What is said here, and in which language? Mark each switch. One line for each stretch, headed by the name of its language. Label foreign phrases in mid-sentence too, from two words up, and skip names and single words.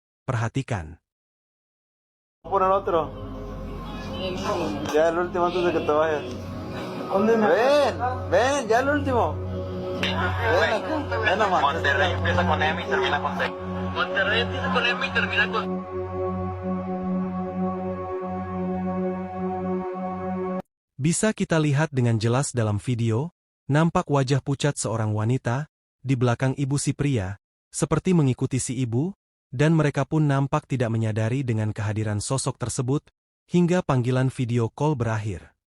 Indonesian: Perhatikan.
Spanish: Por el otro. Ya el último antes de que te vayas. Ven, ven, ya el último. Ven acá, ven nomás. Monterrey empieza con M y termina con T. Monterrey empieza con M y termina con...
Indonesian: Bisa kita lihat dengan jelas dalam video, nampak wajah pucat seorang wanita, di belakang ibu si pria, seperti mengikuti si ibu, dan mereka pun nampak tidak menyadari dengan kehadiran sosok tersebut, hingga panggilan
English: video call
Indonesian: berakhir.